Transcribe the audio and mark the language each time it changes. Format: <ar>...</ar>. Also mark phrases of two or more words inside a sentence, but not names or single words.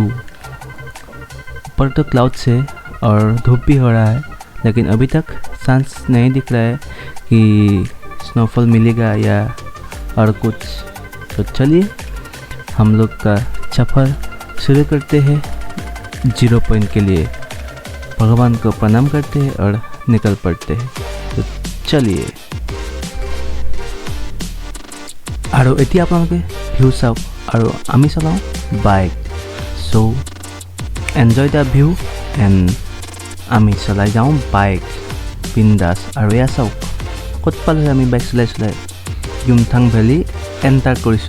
<hi>ऊपर तो क्लाउड्स है और धूप भी हो रहा है, लेकिन अभी तक चांस नहीं दिख रहा है कि स्नोफॉल मिलेगा या और कुछ। तो चलिए हम लोग का सफ़र शुरू करते हैं 0 पॉइंट के लिए। भगवान को प्रणाम करते हैं और निकल पड़ते हैं। तो चलिए।</hi> <as>আৰু এতিয়া আপোনালোকে ভিউ চাওক আৰু আমি চলাওঁ বাইক। চ'</as> <en>enjoy the view and</en> <as>আমি চলাই যাওঁ বাইক বিন্দাছ। আৰু এয়া চাওক ক'ত পালোঁ আমি বাইক চলাই চলাই ইউমথাং ভেলী এণ্টাৰ কৰিছোঁ।</as>